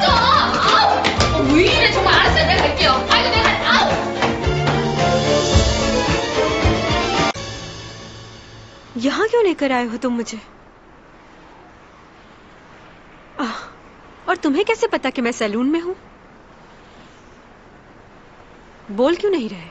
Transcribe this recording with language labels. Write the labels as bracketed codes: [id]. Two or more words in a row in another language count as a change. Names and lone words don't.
[ko] 아우 왜 이래? 정말 알았어요. 내가 갈게요. 아이고 내가 아우. [hi] यहाँ क्यों लेकर आए हो तुम मुझे? और तुम्हें कैसे पता कि मैं सैलून में हूँ? बोल क्यों नहीं रहे?